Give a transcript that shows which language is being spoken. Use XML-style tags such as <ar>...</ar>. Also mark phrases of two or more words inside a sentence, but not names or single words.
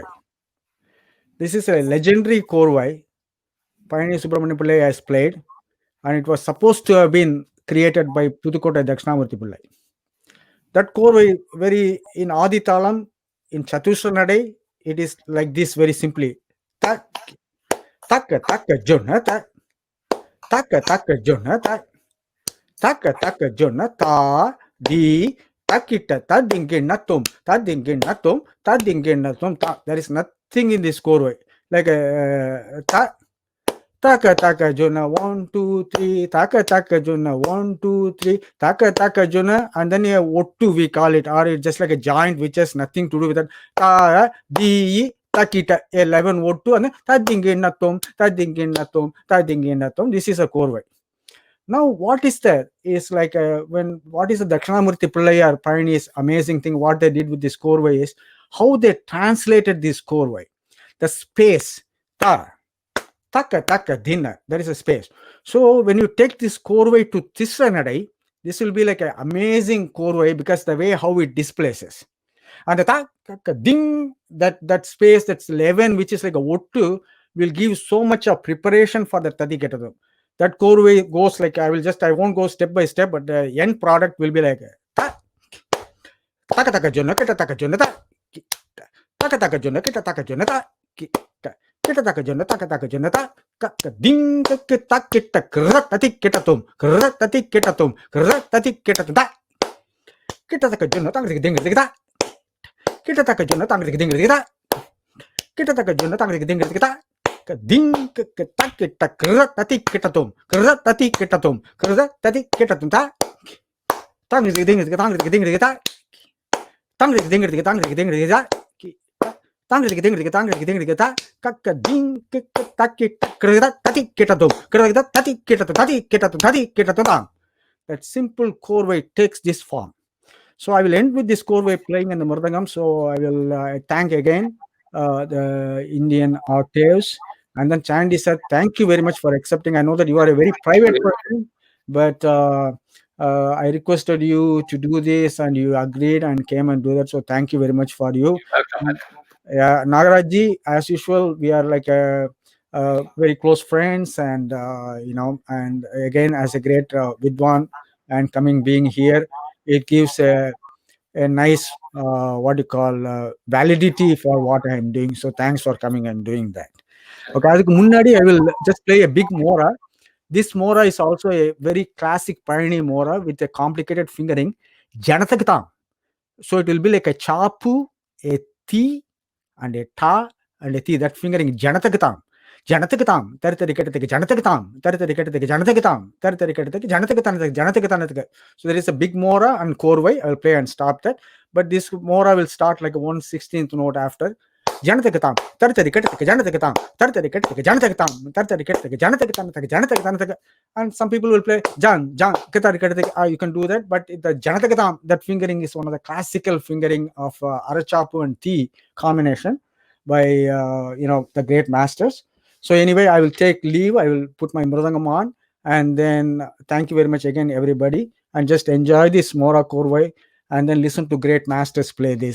<en>This is a legendary korvai. Pioneer Subramanian Pillai has played, and it was supposed to have been created by Pudukkottai Dakshinamurthy Pillai. That korvai, very in Adi Talam, in Chatusra Nadai, it is like this very simply. Tak, taka taka jona tak, taka taka jona tak, taka taka jona ta di takita ta dingin natum ta dingin natum ta dingin natum ta. There is nothing in this korvai like a ta. Taka taka jona 1 2 3 taka taka jona 1 2 3 taka taka jona, and then a ottu we call it, or it's just like a joint which has nothing to do with that. Ta di takita 11 ottu and ta dingin natum ta dingin natum ta dingin natum. This is a korvai. Now what is that is like what is the Dakshinamurthy Pillai or pioneers amazing thing what they did with this korvai is how they translated this korvai, the space ta taka taka dinner, there is a space. So when you take this korvai to Tisra Nadai, this will be like an amazing korvai because the way how it displaces. And the taka ding, that space, that's 11, which is like a ottu, will give so much of preparation for the tadi ketadu. That korvai goes like, I won't go step by step, but the end product will be like taka taka jonna kita taka jonna ta taka taka jonna kita taka jonna ta kita taka jonna taka taka jonna ta ka ding kita kita kerat tati kita tum kerat tati kita tum kerat tati kita ta kita taka jonna tang ding kita kita taka jonna tang ding kita kita taka jonna tang ding kita ka ding kita kita kerat tati kita tum kerat tati kita tum kerat tati kita tum ta tang ding kita tang ding kita tang ding kita tang ding kita tang ding kita ka ding kita kita kerat tati kita tum kerat tati kita tum tati kita tum. That simple korvai takes this form. So I will end with this korvai playing in the mridangam. So I will thank again the Indian Octaves, and then Chandy sir, thank you very much for accepting. I know that you are a very private person, but I requested you to do this and you agreed and came and do that. So thank you very much for you. Yeah, Nagaraj ji, as usual, we are like very close friends, and and again as a great vidwan and coming being here, it gives a nice what you call validity for what I am doing. So thanks for coming and doing that. Okay,</en> <ta>அதுக்கு முன்னாடி</ta> <en>I will just play a big mora. This mora is also a very classic pioneer mora with a complicated fingering. Janatakatam. So it will be like a chapu, a ti, and a ta, and a ti. That fingering janatakatam. Janatakatam. Taritharikatake janatakatam. Taritharikatake janatakatam. Taritharikatake janatakatam. So there is a big mora and korvai. I will play and stop that. But this mora will start like a 1/16th note after. Janatakatam. Taritharikatake janatakatam. Taritharikatake janatakatam. Taritharikatake janatakatam. And some people will play jan. You can do that, but the janatakatam, that fingering is one of the classical fingering of arachapu and ti combination by the great masters. So anyway, I will take leave. I will put my mridangam on, and then thank you very much again, everybody, and just enjoy this mora korvai, and then listen to great masters play this.</en>